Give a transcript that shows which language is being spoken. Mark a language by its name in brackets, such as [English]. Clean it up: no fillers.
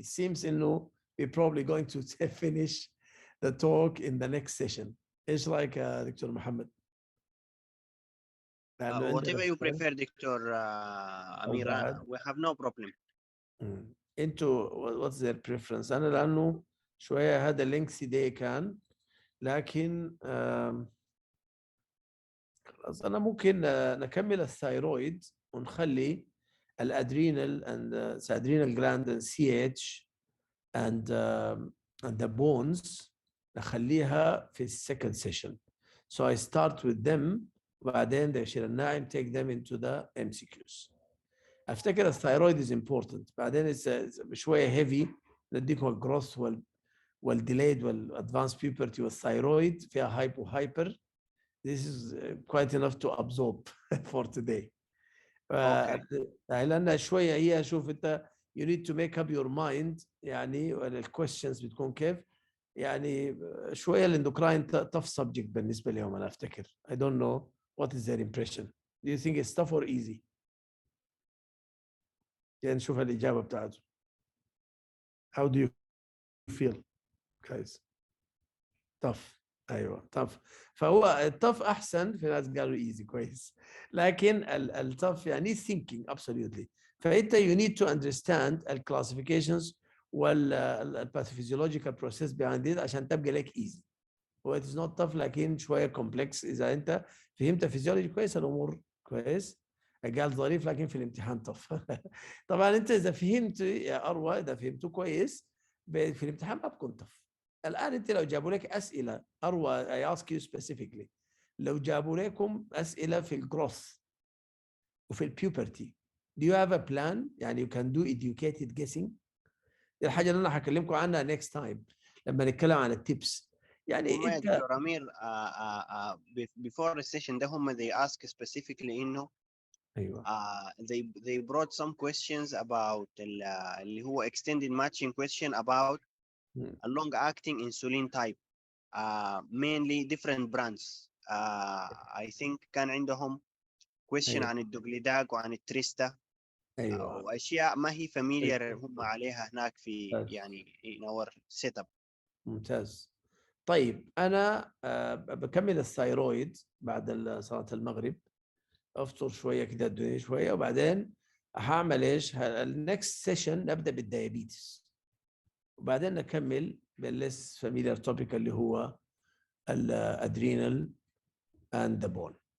[English] It seems we're probably going to finish the talk in the next session. It's like Dr. Muhammad. Whatever you prefer, Dr. Amir, we have no problem. Into what's their preference? [Arabic] أنا لأنه شوية هذا lengthy day كان، لكن خلاص أنا ممكن نكمل الثايرويد ونخلي الادرينال and adrenal gland and CH and the bones نخليها في second session. [English] So I start with them وبعدين بشيل الناعم take them into the MCQs. [Arabic] افتكر الثايرويد is important. بعدين شويه heavy نديكم الجروث والديليد والادفانس puberty والثايرويد فيها هايبو هايبر. [English] This is quite enough to absorb for today. [Arabic] لأنها شويه هي شوف انت you need to make up your mind يعني الكويستشنز بتكون كيف يعني شويه الاندوكراين tough subject بالنسبه لهم انا افتكر. [English] I don't know what is their impression. Do you think it's tough or easy? يعني نشوف الإجابة بتاعته. How do you feel guys? tough. أيوة tough. [Arabic] فهو tough أحسن في ناس قالوا easy كويس. [English] لكن tough يعني thinking absolutely. فأنت you need to understand classifications pathophysiological process behind it عشان تبقى لك easy. هو it is not tough لكن شوية complex. [Arabic] إذا أنت فهمت فيزيولوجي كويس الأمور كويس. قال ظريف لكن في الامتحان طف. طبعا انت اذا فهمت يا اروى اذا فهمته كويس في الامتحان ما بكون طف. الان انت لو جابوا لك اسئله اروى I ask you specifically لو جابوا لكم اسئله في الجروث وفي البيوبرتي do you have a plan يعني you can do educated guessing. دي الحاجه اللي انا هكلمكم عنها next time لما نتكلم عن التيبس. يعني انت [English] doctor Amir before the session ده هم they ask specifically انه [Arabic] ايوه [English] they brought some questions about اللي هو extended matching question about a long acting insulin type mainly different brands. I think كان عندهم question [Arabic] أيوة. عن الدوغليداك وعن التريستا. ايوه واشياء ما هي familiar هم عليها هناك في يعني in our setup. ممتاز. طيب انا بكمل الثايرويد بعد صلاه المغرب افطر شويه كده الدنيا شويه وبعدين هعمل ايش النكست سيشن نبدا بالديابيتس وبعدين نكمل بالليس فاميليار توبيك اللي هو الادرينال اند ذا بون.